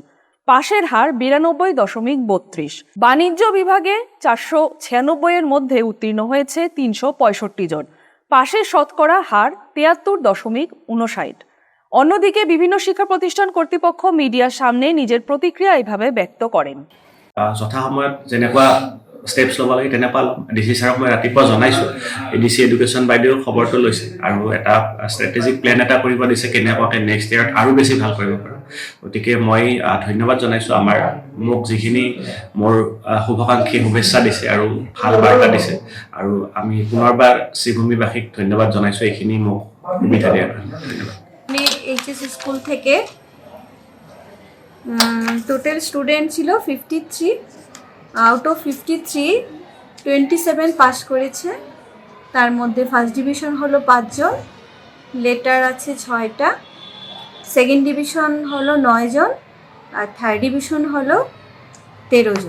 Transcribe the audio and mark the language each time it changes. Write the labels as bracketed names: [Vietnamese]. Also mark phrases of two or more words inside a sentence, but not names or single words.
[Bangla] পাশের হার ৯২.৩২। বাণিজ্য বিভাগে ৪৯৬ এর মধ্যে উত্তীর্ণ হয়েছে ৩৬৫ জন। পাশের শতকরা হার ৭৩.৫৯। অন্যদিকে বিভিন্ন শিক্ষা প্রতিষ্ঠান কর্তৃপক্ষ মিডিয়ার সামনে নিজের প্রতিক্রিয়া এভাবে ব্যক্ত করেন। [Assamese] যথাসময়ত যেনেকুৱা ষ্টেপছ ল'ব লাগে তেনেকুৱা ডিচি ছাৰক মই ৰাতিপুৱা জনাইছোঁ। ডিচি এডুকেশ্যন বাইদেউ খবৰটো লৈছে আৰু এটা [English] strategic plan [Assamese] এটা কৰিব দিছে কেনেকুৱাকৈ [English] next yearত [Assamese] আৰু বেছি ভাল কৰিব পাৰোঁ। গতিকে মই ধন্যবাদ জনাইছোঁ মোক যিখিনি মোৰ শুভাকাংক্ষী শুভেচ্ছা দিছে আৰু ভাল বাৰ্তা দিছে, আৰু আমি পুনৰবাৰ শ্ৰীভূমিবাসীক ধন্যবাদ জনাইছোঁ এইখিনি মোক সুবিধা দিয়াৰ কাৰণে। ধন্যবাদ। [Bangla] আমি এইচএস স্কুল থেকে [English] total student [Bangla] ছিল 53। [English] out of [Bangla] 53 27 পাস করেছে। তার মধ্যে [English] first division [Bangla] হলো 5 জন, লেটার আছে 6টা, [English] second division [Bangla] হলো 9 জন, আর [English] third division [Bangla] হলো 13 জন।